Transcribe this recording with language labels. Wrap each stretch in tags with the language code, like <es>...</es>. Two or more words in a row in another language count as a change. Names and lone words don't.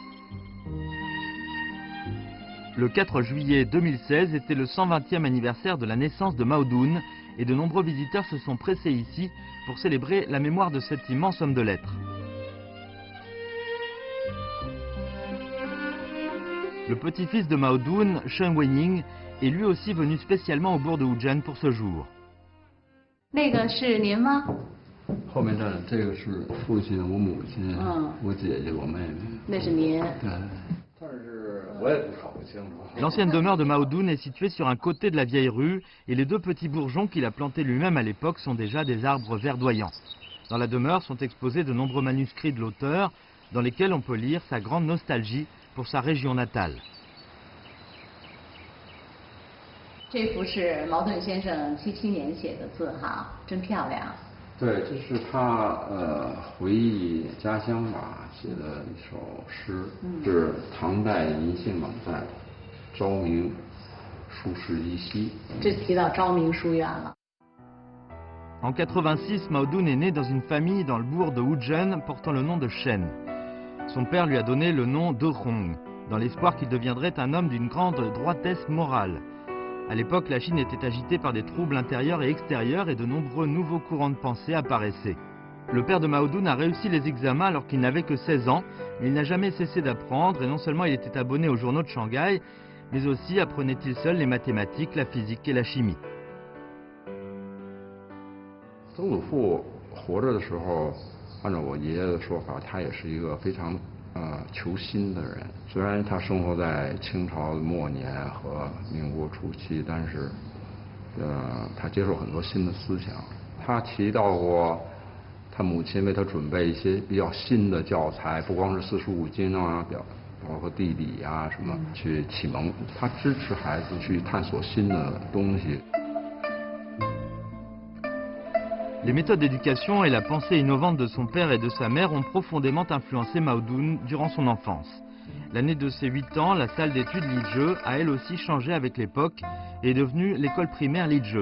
<fr>Le 4 juillet 2016 était le 120e anniversaire de la naissance de Mao Dun et de nombreux visiteurs se sont pressés ici pour célébrer la mémoire de cet immense homme de lettres. Le petit-fils de Mao Dun, Shen Weiying, est lui aussi venu spécialement au bourg de Wuzhen pour ce jour.</fr> <zh>那个是您吗？后面这个是父亲、我母亲、我姐姐、我妹妹。那是您。对。但是我也不搞不清楚。</zh> <fr>L'ancienne demeure de Mao Dun est située sur un côté de la vieille rue et les 2 petits bourgeons qu'il a plantés lui-même à l'époque sont déjà des arbres verdoyants. Dans la demeure sont exposés de nombreux manuscrits de l'auteur dans lesquels on peut lire sa grande nostalgie pour sa région natale.</fr> <zh>这幅是茅盾先生77年写的字哈，真漂亮。对，这是他回忆家乡吧写的一首诗，是唐代银杏冷在昭明书室依稀。这提到昭明书院了。</zh> <fr>En 86, Mao Dun est né dans une famille dans le bourg de Wuzhen portant le nom de Shen. Son père lui a donné le nom de Hong, dans l'espoir qu'il deviendrait un homme d'une grande droitesse morale. À l'époque, la Chine était agitée par des troubles intérieurs et extérieurs et de nombreux nouveaux courants de pensée apparaissaient. Le père de Mao Dun a réussi les examens alors qu'il n'avait que 16 ans, mais il n'a jamais cessé d'apprendre et non seulement il était abonné aux journaux de Shanghai, mais aussi apprenait-il seul les mathématiques, la physique et la chimie.</fr> <zh>曾祖父活着的时候，按照我爷爷的说法，他也是一个非常求新的人。虽然他生活在清朝的末年和民国初期，但是他接受很多新的思想。他提到过，他母亲为他准备一些比较新的教材，不光是四书五经啊，包括地理啊什么，去启蒙。他支持孩子去探索新的东西。</zh> <fr>Les méthodes d'éducation et la pensée innovante de son père et de sa mère ont profondément influencé Mao Dun durant son enfance. L'année de ses 8 ans, la salle d'études Lizhe a elle aussi changé avec l'époque et est devenue l'école primaire Lizhe.</fr>